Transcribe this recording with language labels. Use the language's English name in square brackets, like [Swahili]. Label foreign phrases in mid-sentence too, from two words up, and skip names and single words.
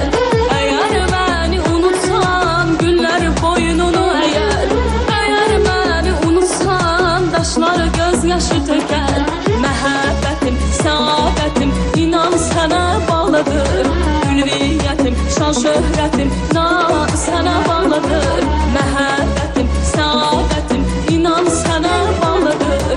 [Turkish] Eğer beni unutsan güller boynunu eğer, eğer beni unutsan taşları gözyaşı töker. [Azerbaijani] Məhəbbətim, səadətim inan sənə bağlıdır. Ülviyyətim, şan şöhrətim inan sənə bağlıdır. Məhəbbətim, səadətim inan sənə bağlıdır.